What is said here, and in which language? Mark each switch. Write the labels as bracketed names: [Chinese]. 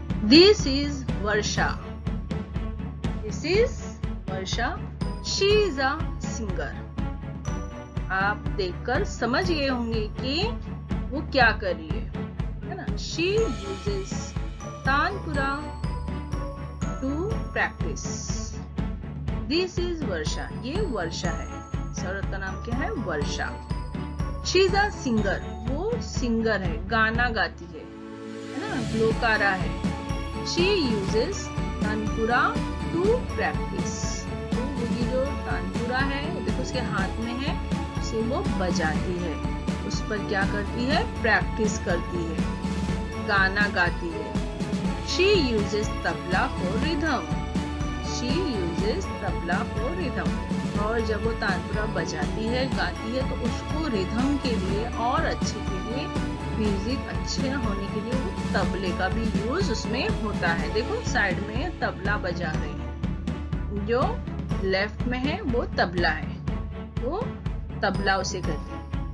[English] This is Varsha. This is Varsha. She is a singer. [Hindi] आप देखकर समझ गए होंगे कि वो क्या कर रही है ना? [English] She uses tanpura to practice. This is Varsha. [Hindi] ये वर्षा है। इस औरत का नाम क्या है? वर्षा। [English] She is a singer. [Hindi] वो सिंगर है, गाना गाती है ना? ग्लोकारा है। [English] She uses tanpura to practice. [Hindi] तो ये जो तानपुरा है, देखो उसके हाथ में है, उसे वो बजाती है, उस पर क्या करती है? प्रैक्टिस करती है, गाना गाती है। [English] She uses tabla for rhythm. She uses tabla for rhythm. [Hindi] और जब वो तानपुरा बजाती है, गाती है, तो उसको रिदम के लिए और अच्छे के लिए म्यूजिक अच्छे होने के लिए वो तबले का भी यूज उसमें होता है। देखो साइड में तबला बजा रहे हैं, जो लेफ्ट में है वो तबला है, तो तबला उसे कहते हैं।